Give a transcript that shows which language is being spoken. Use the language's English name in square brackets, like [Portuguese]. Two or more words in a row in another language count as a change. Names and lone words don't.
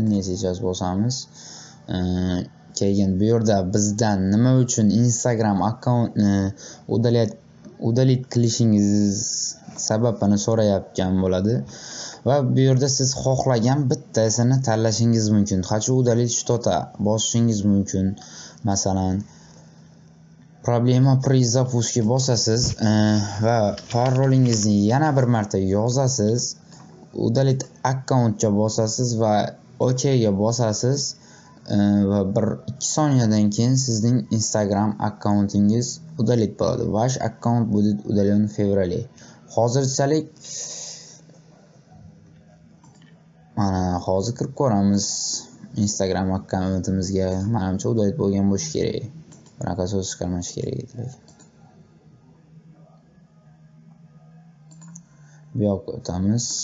[Uzbek] Ne сейчас bosamiz. Keyin bu yerda bizdan nima uchun Instagram akkauntni удалить qilishingiz sababini so'rayotgan bo'ladi va bu yerda siz xohlagan bittasini tanlashingiz mumkin. [Russian] Хочу удалить что-то [Uzbek] bosishingiz mumkin. Masalan, problema [Russian] при запуске [Uzbek] bosasiz va parolingizni yana bir marta yozasiz. Удалить akkauntga bosasiz va OK ga bosasiz. Va 1-2 soniyadan keyin sizning Instagram akkauntingiz удалить bo'ladi. [Russian] Ваш аккаунт будет удален в феврале. [Uzbek] Hozirchalik mana hozir kirib ko'ramiz Instagram akkauntimizga. Menimcha удалить bo'lgan bo'lishi kerak. Bunaqa so'z chiqarmash kerak edi. Bu yoqqa o'tamiz.